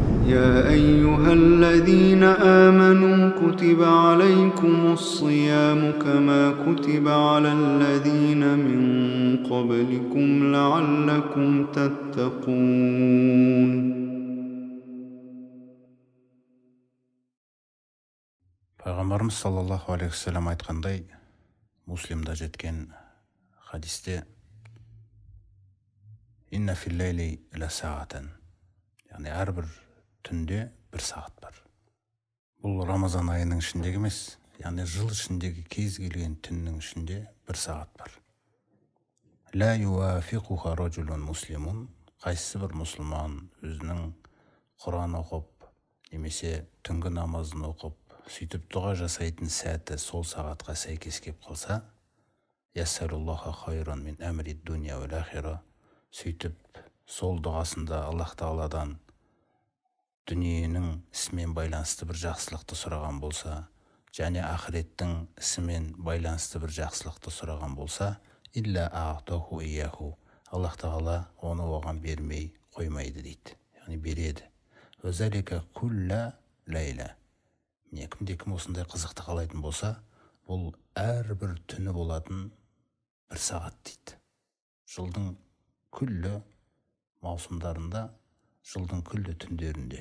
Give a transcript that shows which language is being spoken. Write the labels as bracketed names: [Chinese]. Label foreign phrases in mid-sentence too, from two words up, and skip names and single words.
[Arabic] يا أيها الذين آمنوا كتب عليكم الصيام كما كتب على الذين من قبلكم لعلكم تتقون. [Kazakh] Пайғамбарымыз [Arabic] صلى الله عليه وسلم [Kazakh] айтқандай, Муслимда жеткен хадисте, [Arabic] إن في الليل لساعة, [Kazakh] яғни әрбір түнде бір сағат бар. Бұл Рамазан айының ішіндегі емес, яғни жыл ішіндегі кез келген түннің ішінде бір сағат бар. [Arabic] لا يوافقها رجل مسلم, [Kazakh] қайсысы бір мұсылман өзінің Құран оқып, немесе түнгі намазын оқып, сөйтіп дұға жасайтын сәті сол сағатқа сәйкес кеп қалса, [Arabic] يسأل الله خيرا من أمر الدنيا والآخرة, [Kazakh] сөйтіп сол дұғасында Аллах Тағаладан дүниенің ісімен байланысты бір жақсылықты сұраған болса, және ақыреттің ісімен байланысты бір жақсылықты сұраған болса, [Arabic] إلا أعطاه إياه, [Kazakh] Аллах Тағала оны оған бермей қоймайды дейді, яғни береді. [Arabic] وذلك كل ليلة, [Kazakh] кімде-кім осындай қызықты қалайтын болса, бұл әрбір түні болатын бір сағат дейді. Жылдың күллі маусымдарында, жылдың күллі түндерінде.